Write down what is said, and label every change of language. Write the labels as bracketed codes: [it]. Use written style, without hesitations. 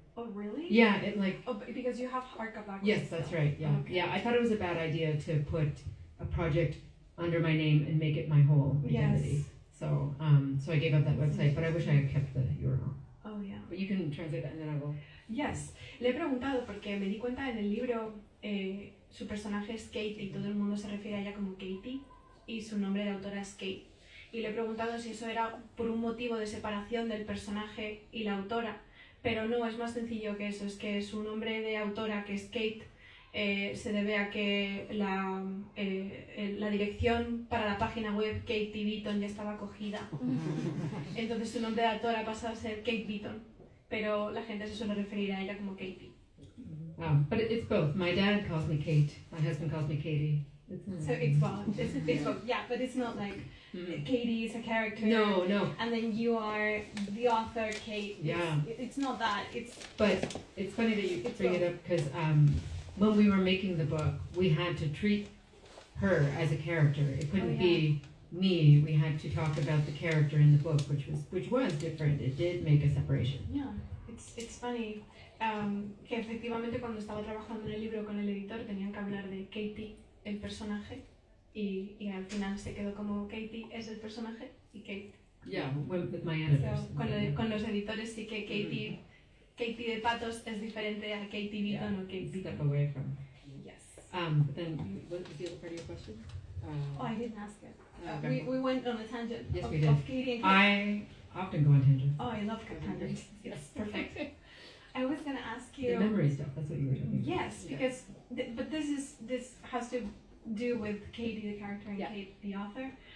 [en] Oh really? Yeah, it like. Oh, because you have hardcover. Yes, that's right. Yeah, Okay. yeah. I thought it was a bad idea to put a project under my name and make it my whole identity. Yes. So, so I gave up that website, but I wish I had kept the URL. Oh yeah. But you can translate that and then I will. Yes. [es] Le he preguntado porque me di cuenta en el libro su personaje es Katie, todo el mundo se refiere a ella como Katie y su nombre de autora es Kate. Y le he preguntado si eso era por un motivo de separación del personaje y la autora, pero no, es más sencillo que eso, es que su nombre de autora, que es Kate, se debe a que la dirección para la página web Katie Beaton ya estaba cogida. Entonces su nombre de autora pasa a ser Kate Beaton, pero la gente se suele referir a ella como Katie. [en] But it's both. My dad calls me Kate. My husband calls me Katie. So it's both. It's both. Yeah, but it's not like Katie is a character. No. And then you are the author, Kate. Yeah. It's not that. But it's funny that you It's bring it up because when we were making the book, we had to treat her as a character. It couldn't be me. We had to talk about the character in the book, which was different. It did make a separation. Yeah, it's funny. [es] Que efectivamente cuando estaba trabajando en el libro con el editor tenían que hablar de Katie, el personaje, y al final se quedó como Katie es el personaje y Kate. [en] Yeah, with my editors. [es] So, con los editores sí que Katie de Patos es diferente a Katie Beaton o Kate Beaton. [en] Step away from. Yes. But then, what was the other part of your question? Oh, I didn't ask it. Okay. We went on a tangent Yes, of, we did. of Katie and Kate. I often go on tangents. Oh, I love tangents. Yes, perfect. I was gonna ask The you. memory stuff, that's what you were talking about. Yes, because but this has to do with Katie the character and Kate the author.